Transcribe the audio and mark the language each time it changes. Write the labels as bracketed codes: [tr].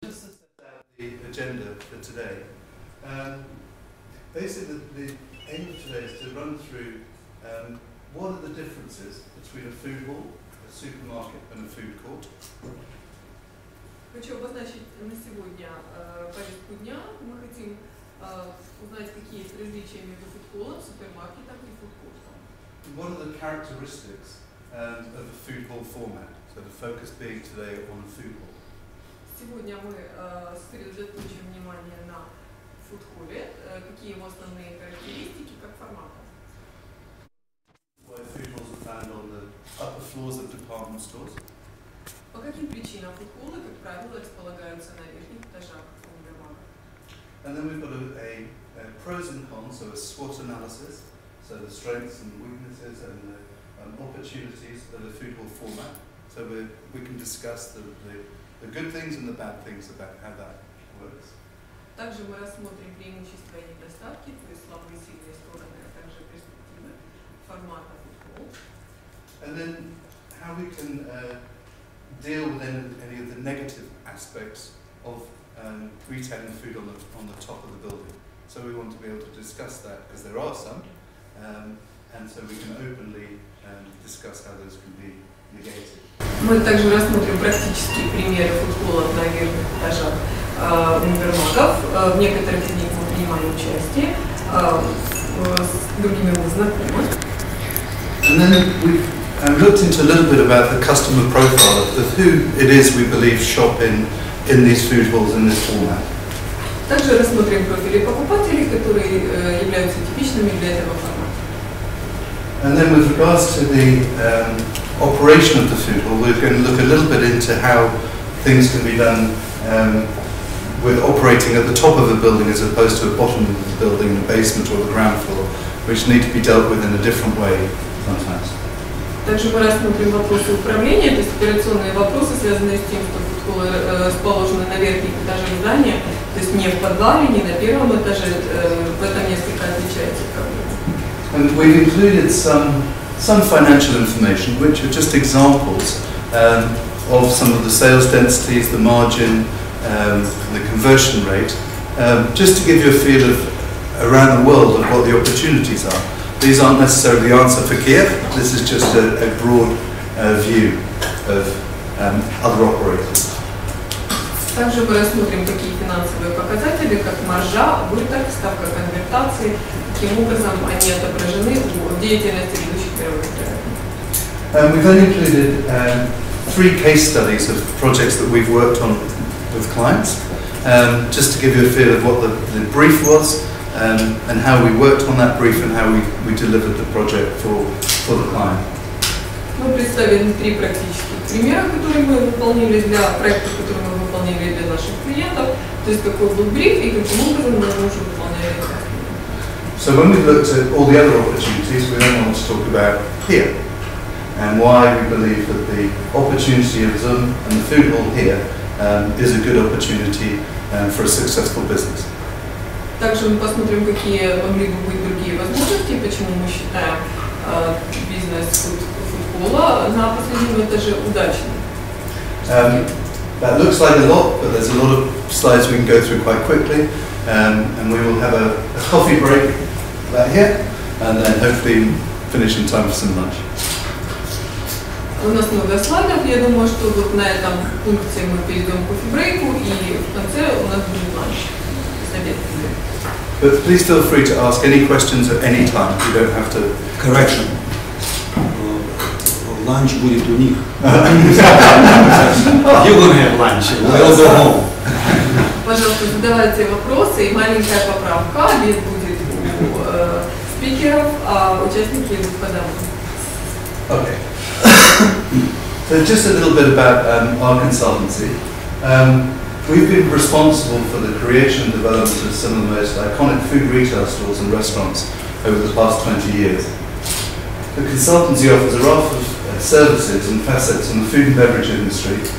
[en] Just to set out the agenda for today, basically the aim of today is to run through what are the differences between a food hall, a supermarket and a food court. [ru] Хочу обозначить на сегодня повестку дня. Мы хотим узнать, какие есть различия между фудхоллом, супермаркетом и фудкортом. [en] What are the characteristics of a food hall format? So the focus being today on a food hall. [ru] Сегодня мы сосредоточим внимание на фудхолле, какие его основные характеристики как формата. [en] Why food halls are found on the upper floors of department stores. [ru] По каким причинам фудхоллы, как правило, располагаются на верхних этажах универмага? [en] And then we've got a pros and cons, so a SWOT analysis, so the strengths and weaknesses and the opportunities of the food hall format. So we can discuss the good things and the bad things about how that works. [ru] Также мы рассмотрим преимущества и недостатки, то есть слабые и сильные стороны, а также перспективы формата фудхолл. [en] And then how we can deal with any of the negative aspects of retailing food on the top of the building. So we want to be able to discuss that because there are some, and so we can openly discuss how those can be negated. [ru] Мы также рассмотрим практические примеры фудхоллов на верхних этажах универмагов. В некоторых из них мы принимаем участие, с другими мы знакомы. [en] And then we've looked into a little bit about the customer profile of who it is we believe shop in these food halls in this format. [ru] Также рассмотрим профили покупателей, которые являются типичными для этого формата. [en] And then with regards to the operation of the food hall, we're going to look a little bit into how things can be done with operating at the top of a building as opposed to the bottom of the building, the basement or the ground floor, which need to be dealt with in a different way sometimes. [ru] Также мы рассмотрим вопросы управления, то есть операционные вопросы, связанные с тем, что фудхоллы расположены на верхних этажах здания, то есть не в подвале, не на первом этаже, в этом несколько отличается проблема. [en] And we've included some financial information, which are just examples of some of the sales densities, the margin, the conversion rate, just to give you a feel of around the world of what the opportunities are. These aren't necessarily the answer for Kiev. This is just a broad view of other operators. [ru] Также мы рассмотрим такие финансовые показатели, как маржа, убыток, ставка конвертации, каким образом они отображены в деятельности ведущих мировых проектов. [en] We've then included 3 case studies of projects that we've worked on with clients, just to give you a feel of what the brief was and how we worked on that brief and how we delivered the project for the client. [ru] Мы представили 3 практических примера, которые мы выполнили для проектов, которые мы выполнили для наших клиентов, то есть какой был бриф и каким образом мы уже выполняли это. [en] So when we've looked at all the other opportunities, we then want to talk about here and why we believe that the opportunity of Zoom and the food hall here is a good opportunity for a successful business. [ru] Также мы посмотрим, какие могли бы быть другие возможности, почему мы считаем бизнес фудхолла на последнем этаже удачным. [en] That looks like a lot, but there's a lot of slides we can go through quite quickly, and we will have a coffee break about here, and then hopefully finish in time for some lunch. [ru] У нас много слайдов, я думаю, что вот на этом пункте мы перейдем к кофе-брейку, и в конце у нас будет ланч. [en] But please feel free to ask any questions at any time. You don't have to. Correction. [ru] Lunch будет у них. [en] You're gonna have lunch. We'll go home. [ru] Пожалуйста, задавайте вопросы, и маленькая поправка. Обед будет у спикеров, а участники идут по домам. [en] Okay. So just a little bit about our consultancy. We've been responsible for the creation and development of some of the most iconic food retail stores and restaurants over the past 20 years. The consultancy offers a raft of services and facets in the food and beverage industry.